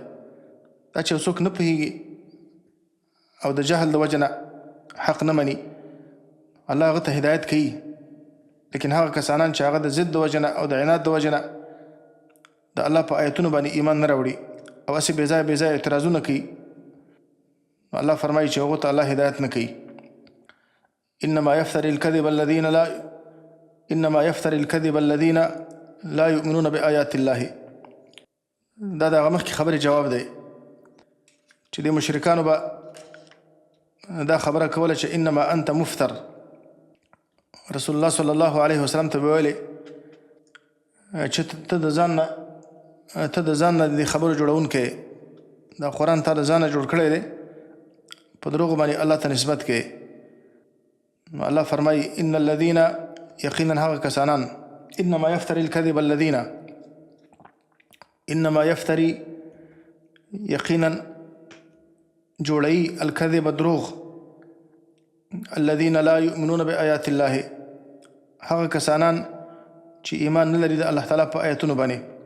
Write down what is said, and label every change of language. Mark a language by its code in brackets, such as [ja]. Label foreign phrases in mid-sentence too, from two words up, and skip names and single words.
[ps] دا چې څوک نه پوهېږي او د جهل د وجې نه حق نه مني، الله هغه ته هدایت کوي. لیکن هغه کسانان چې هغه د ضد د وجې نه او د عناد د وجې نه د الله په آیتونو باندې ایمان نه راوړي او هسې بې ځایه اعتراضونه کوي، الله فرمایي چې هغو ته الله هدایت نه کوي. [ar] انما يفتري الكذب الذين لا يؤمنون بآيات الله. [ps] دا د هغه مخکې خبرې جواب دی چې د مشرکانو به دا خبره کوله چې [ar] انما انت مفتر. [ps] رسول الله صلی الله علیه وسلم ته به ویلې چې ته د ځان نه د خبرو جوړونکی، دا قرآن تا د ځان نه جوړ کړی دی، په دروغو باندې الله ته نسبت کوي. نو الله فرمایي [ar] ان الذین، [ps] یقینا هغه کسانان، [ar] انما یفتری الکذب الذین، انما یفتری [ps] یقینا جوړی الکذب دروغ، [ar] الذین لا یؤمنون بآیات الله، [ps] هغه کسانان چې ایمان نه لري د الله تعالی په آیتونو باندې